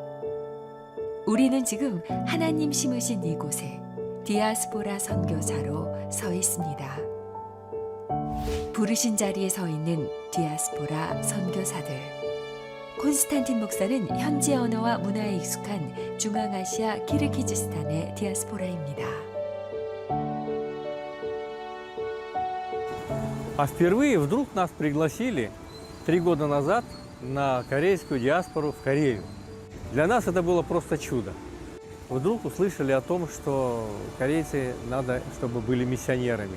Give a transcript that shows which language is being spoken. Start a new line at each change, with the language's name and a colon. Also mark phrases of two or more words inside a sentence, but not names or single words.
Korean: 우리는 지금 하나님 심으신 이곳에 디아스포라 선교사로 서 있습니다. 부르신 자리에 서 있는 디아스포라 선교사들. 콘스탄틴 목사는 현지 언어와 문화에 익숙한 중앙아시아 키르기즈스탄의 디아스포라입니다.
Russian: А впервые вдруг нас пригласили 3 года назад на корейскую диаспору в Корею. Для нас это было просто чудо. Вдруг услышали о том, что корейцы надо, чтобы были миссионерами.